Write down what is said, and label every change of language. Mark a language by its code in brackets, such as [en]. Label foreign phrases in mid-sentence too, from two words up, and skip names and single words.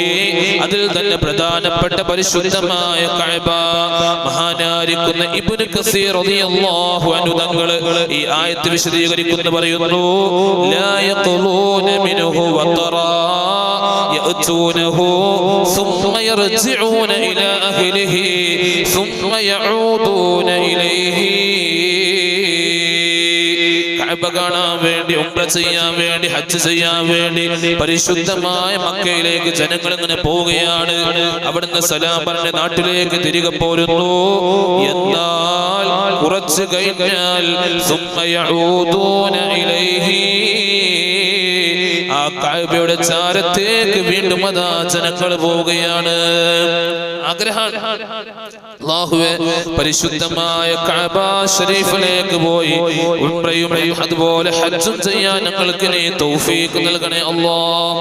[ml] അതിൽ തന്നെ പ്രധാനപ്പെട്ട പരിശുദ്ധമായ കഅബ. മഹാനായിരിക്കുന്ന ഇബ്നു കസീർ [ar] رضي الله عنه [ml] തങ്ങൾ ഈ ആയത്ത് വിശദീകരിക്കുന്നു, പറയുന്നു [ar] لا يخلون منه وطرا يأتونه ثم يرجعون إلى أهله ثم يعودون إليه. [ml] കഅബ കാണാൻ വേണ്ടി, ഉംറ ചെയ്യാൻ വേണ്ടി, ഹജ്ജ് ചെയ്യാൻ വേണ്ടി പരിശുദ്ധമായ മക്കയിലേക്ക് ജനങ്ങൾ ഇങ്ങനെ പോവുകയാണ്. അവിടുന്ന് സലാം പറഞ്ഞ് നാട്ടിലേക്ക് തിരികെ പോരുന്നു. എന്നാൽ കുറച്ച് കഴിഞ്ഞാൽ [ar] ثم يعودون إليه [ml] ആ കഅബയുടെ ചാരത്തേക്ക് വീണ്ടും അതാ ജനങ്ങൾ പോവുകയാണ്. ആഗ്രഹം അല്ലാഹുവേ പരിശുദ്ധമായ കഅബ ശരീഫിലേക്ക് പോയി ഉംറയും അതുപോലെ ഹജ്ജും ചെയ്യാൻ ഞങ്ങൾക്ക് നീ തൗഫീഖ് നൽകണേ അല്ലാഹ്.